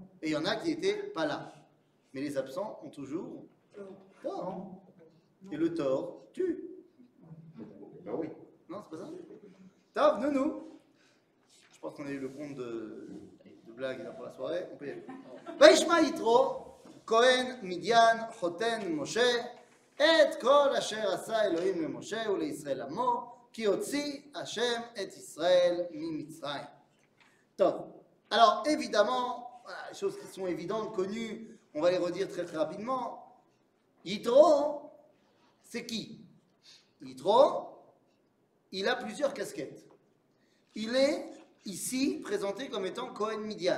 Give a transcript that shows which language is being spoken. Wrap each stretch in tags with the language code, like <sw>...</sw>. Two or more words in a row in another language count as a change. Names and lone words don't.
<fr>Et il y en a qui n'étaient pas là. Mais les absents ont toujours tort. Non. Et le tort tue. Ben oui. Non, c'est pas ça?</fr> <he>טוב, נו נו.</he> <fr>Je pense qu'on a eu le compte de blagues là pour la soirée. On peut y aller.</fr> <he>וישמע יתרו כהן מדין חתן משה את כל אשר עשה אלהים למשה ולישראל עמו כי הוציא ה' את ישראל ממצרים.</he> <fr>Tov. Alors évidemment, voilà, les choses qui sont évidentes, connues, on va les redire très très rapidement. Yitro, c'est qui? Yitro, il a plusieurs casquettes. Il est ici présenté comme étant</fr> <he>כהן מדין.</he>